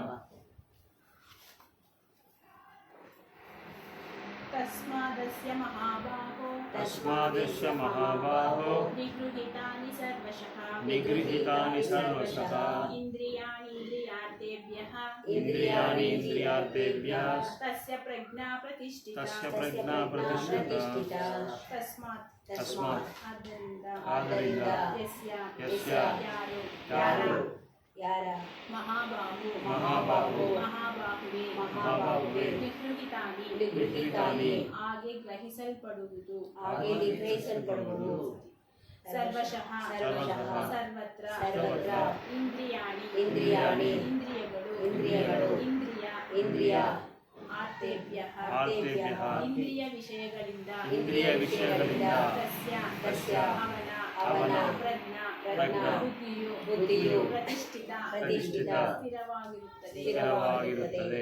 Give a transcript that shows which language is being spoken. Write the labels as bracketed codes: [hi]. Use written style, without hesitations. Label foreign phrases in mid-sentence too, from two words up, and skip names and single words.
[sa] तस्माद्यस्य महाबाहो निगृहीतानि सर्वशः इन्द्रियाणीन्द्रियार्थेभ्यः तस्य प्रज्ञा प्रतिष्ठिता। [kn] तस्मात् ಆದ್ದರಿಂದ ಯಾರು ಮಹಾಬಾಹುವೆ ನಿಗೃಹಿತಾನಿ ಹಾಗೆ ಗ್ರಹಿಸಲ್ಪಡುವುದು ಸರ್ವಶಃ ಸರ್ವತ್ರ ಇಂದ್ರಿಯಾಣಿ ಇಂದ್ರಿಯಗಳು ಇಂದ್ರಿಯ ಆರ್ಥೇಭ್ಯಃ ಇಂದ್ರಿಯ ವಿಷಯಗಳಿಂದ ತಸ್ಯ ಅವನ ಪ್ರಜ್ಞಾ ಬುದ್ಧಿಯು ಪ್ರತಿಷ್ಠಿತ ಸ್ಥಿರವಾಗಿರುತ್ತದೆ.